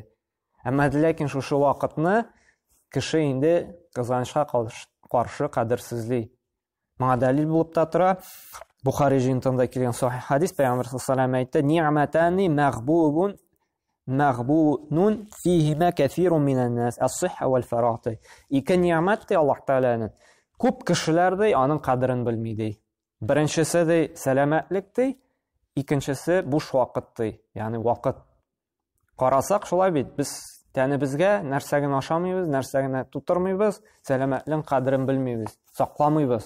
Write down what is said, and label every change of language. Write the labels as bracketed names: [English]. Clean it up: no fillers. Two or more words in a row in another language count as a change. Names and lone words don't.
[Tatar] Ләкин шушы вакытны кеше инде кызганычка каршы кадерсезли. Моңа дәлил булып та тора. Бухари җыентыгында килгән сахих хадис, Пәйгамбер [Arabic] صلى الله عليه [Tatar] әйтте: [Arabic] "نعمتان مغبون فيهما كثير من الناس الصحة والفراغ." [Tatar] Ике ниъмәт Аллаһ Тааланың. Күп кешеләр дә аның кадерен белми ди. Беренчесе дә сәламәтлек ди, икенчесе буш вакыт ди. Ягъни вакыт. Карасак шулай бит, без тәнебезгә нәрсә генә ашамыйбыз, нәрсә генә тутырмыйбыз, сәламәтлек кадерен белмибез, сакламыйбыз.